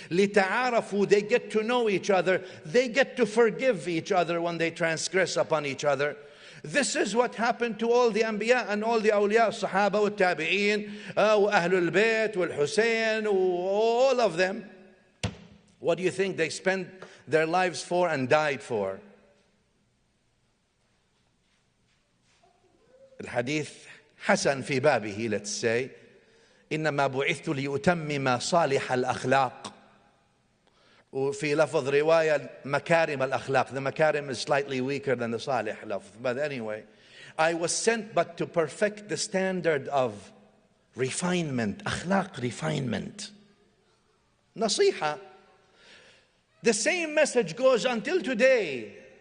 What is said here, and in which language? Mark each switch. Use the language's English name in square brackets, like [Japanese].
[Arabic] لِتَعَارَفُوا, [English] they get to know each other, they get to forgive each other when they transgress upon each other. This is what happened to all the Anbiya and all the awliya, Sahaba, wa Tabi'een, wa Ahlul Bayt, wa Hussein, all of them. What do you think they spent their lives for and died for? [Arabic] الحديث حسن في بابه, [English] let's say, [Arabic] إنما بعثت لأتمم صالح الأخلاق. وفي لفظ رواية مكارم الأخلاق. [English] The makarim is slightly weaker than the salih lafz. But anyway, I was sent but to perfect the standard of refinement, akhlaq, refinement. Nasiha. The same message goes until today.